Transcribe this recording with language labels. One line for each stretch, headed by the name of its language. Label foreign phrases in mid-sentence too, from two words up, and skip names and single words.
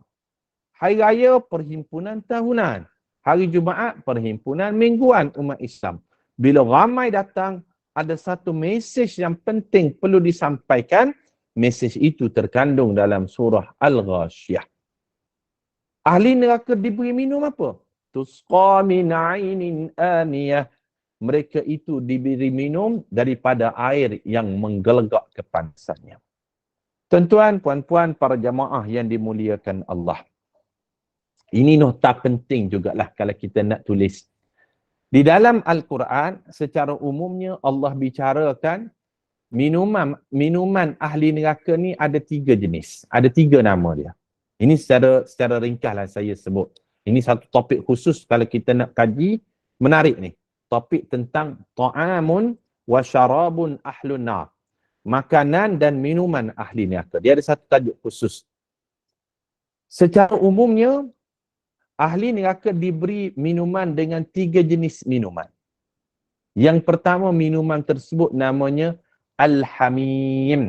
Malay: Hari raya perhimpunan tahunan. Hari Jumaat perhimpunan mingguan umat Islam. Bila ramai datang, ada satu mesej yang penting perlu disampaikan. Mesej itu terkandung dalam surah Al-Ghashiyah. Ahli neraka diberi minum apa?
Arabic: تسقى من عين آنية.
Malay: Mereka itu diberi minum daripada air yang menggelegak kepanasannya. Tuan-tuan, puan-puan, para jamaah yang dimuliakan Allah. Ini nota penting jugalah kalau kita nak tulis. Di dalam Al-Quran, secara umumnya Allah bicarakan minuman ahli neraka ni ada 3 jenis. Ada 3 nama dia. Ini secara ringkaslah saya sebut. Ini satu topik khusus kalau kita nak kaji, menarik ni. Topik tentang
Arabic: طعام وشراب أهل النار.
Malay: makanan dan minuman ahli neraka. Dia ada satu tajuk khusus. Secara umumnya, ahli neraka diberi minuman dengan 3 jenis minuman. Yang pertama, minuman tersebut namanya Al-Hamim.